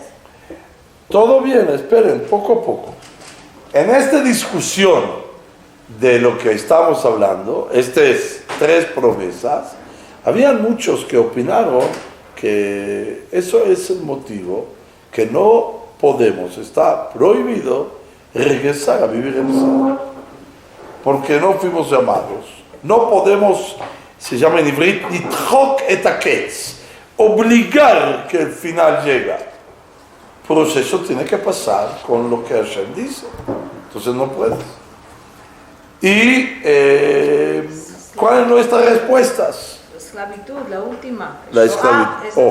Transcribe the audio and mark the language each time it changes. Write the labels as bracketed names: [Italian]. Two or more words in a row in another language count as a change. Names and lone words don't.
[Spanish] Todo bien, esperen, poco a poco. En esta discusión de lo que estamos hablando, estas 3 promesas, habían muchos que opinaron que eso es el motivo que no podemos, está prohibido regresar a vivir en Israel, porque no fuimos llamados. No podemos, se llama en ivrit, [Hebrew] נדחוק את הקץ, [Spanish] obligar que el final llega. El proceso tiene que pasar con lo que Hashem dice. Entonces no puedes. ¿Y cuáles son nuestras respuestas? Esclavitud, la última. La esclavitud.